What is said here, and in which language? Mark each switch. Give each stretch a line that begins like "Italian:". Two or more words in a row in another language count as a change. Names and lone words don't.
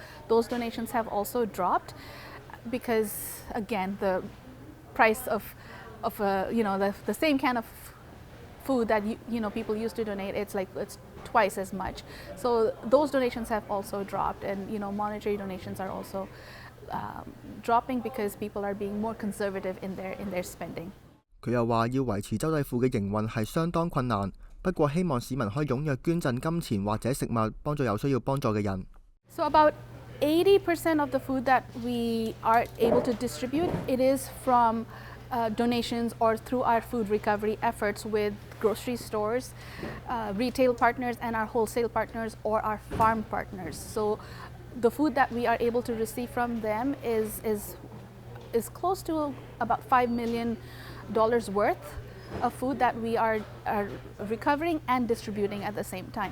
English: Those donations have also dropped because again the price of the same kind of food that people used to donate, it's twice as much. So those donations have also dropped, and monetary donations are also dropping because people are being more conservative in their spending.
Cantonese: 佢又話要維持州際庫嘅營運係相當困難，不過希望市民可以踴躍捐贈金錢或者食物幫助有需要幫助嘅人。
English: So about 80% of the food that we are able to distribute, it is from donations or through our food recovery efforts with grocery stores, retail partners, and our wholesale partners or our farm partners. So the food that we are able to receive from them is close to about $5 million worth of food that we are recovering and distributing at the same time.